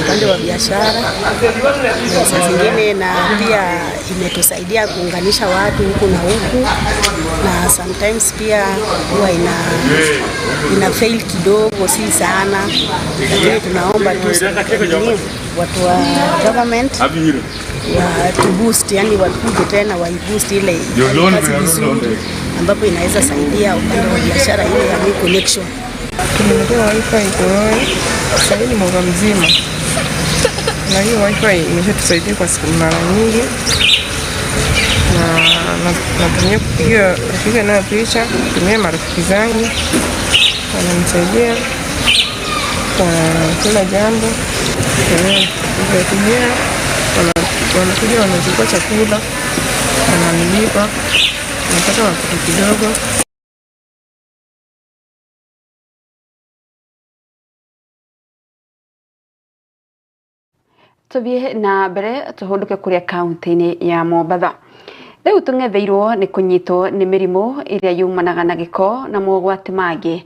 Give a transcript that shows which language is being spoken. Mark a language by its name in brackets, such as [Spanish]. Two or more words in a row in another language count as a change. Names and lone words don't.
[Swahili] upande wa biashara, na saa zingine na pia imetusaidia kuunganisha watu huku na huku, na sometimes pia huwa ina fail kidogo, si sana, lakini tunaomba tu watu wa [English] government to boost, [Swahili] yani wakuje tena wa boost ile kazi vizuri, ambapo inaweza saidia upande wa biashara ile ya connection. Tumeletewa wifi Korowe sasa hivi mwaka mzima, na hiyo wifi imeshatusaidia kwa siku mara nyingi, na natumia kupiga nayo picha, kutumia marafiki zangu, wananisaidia kwa kila jambo. Wanakuja wanachukua chakula, wananilipa, napata mapato kidogo. [Kikuyu] Tuvie na mbere tuhunduke kuria kaunti-ini ya Mombatha. Riu tungetheirwo ni kunyitwo ni mirimu iria yumanaga na giko na mogwati mangi.